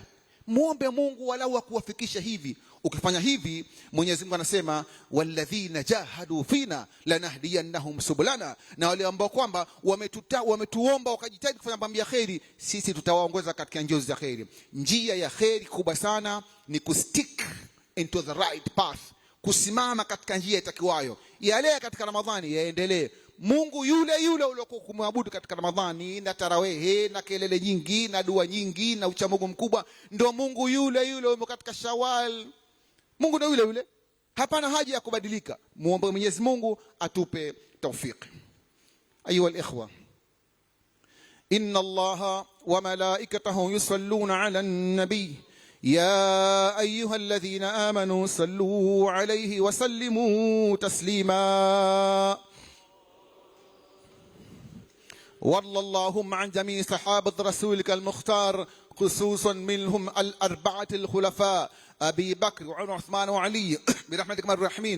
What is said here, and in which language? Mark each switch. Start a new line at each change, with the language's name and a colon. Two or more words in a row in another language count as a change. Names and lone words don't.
Swahili: Muombe Mungu walau akuwafikisha hivi. Ukifanya hivi, Mwenyezi Mungu anasema
Arabic: والذين جاهدوا فينا لنهدينهم سبلنا,
Swahili: na wale ambao kwamba wametuomba wakajitahidi kufanya mambo ya kheri, sisi tutawaongoza katika njia za kheri. Njia ya kheri kubwa sana ni
English: kustick into the right path,
Swahili: kusimama katika njia itakiwayo. Yale katika Ramadhani yaendelee. Mungu yule uliokuwa kumwabudu katika Ramadhani na tarawehe na kelele nyingi na dua nyingi na uchamungu mkubwa, ndio Mungu yule katika Shawwal. Mungu ndio yule, hapana haja ya kubadilika. Muombe Mwenyezi Mungu atupe tawfik.
Arabic: أيها الإخوة، إن الله وملائكته يصلون على النبي يا أيها الذين آمنوا صلوا عليه وسلموا تسليما. وارض اللهم عن جميع صحابة رسولك المختار، خصوصا منهم الأربعة الخلفاء أبي بكر وعمر وعثمان وعلي برحمتك من الراحمين.